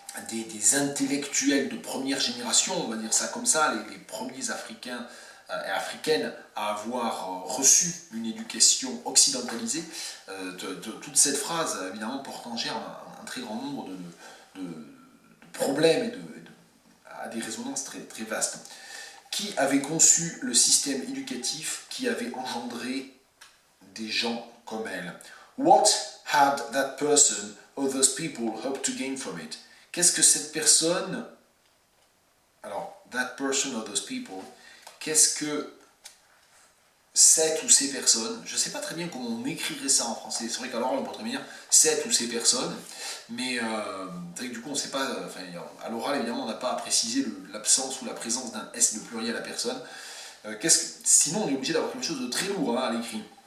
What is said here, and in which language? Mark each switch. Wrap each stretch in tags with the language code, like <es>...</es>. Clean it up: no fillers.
<fr>des intellectuels de première génération, on va dire ça comme ça, les premiers Africains et Africaines à avoir reçu une éducation occidentalisée, toute cette phrase, évidemment, porte en germe un très grand nombre de problèmes et à des résonances très, très vastes. Qui avait conçu le système éducatif qui avait engendré des gens comme elle?</fr> <en>What had that person or those people hoped to gain from it?</en> <fr>Qu'est-ce que cette personne, alors,</fr> <en>that person or those people,</en> <fr>qu'est-ce que cette ou ces personnes, je ne sais pas très bien comment on écrirait ça en français, c'est vrai qu'à l'oral on pourrait très bien dire cette ou ces personnes, mais c'est vrai que du coup on ne sait pas, enfin, à l'oral évidemment on n'a pas à préciser l'absence ou la présence d'un S de pluriel à personne, sinon on est obligé d'avoir quelque chose de très lourd à l'écrit.</fr>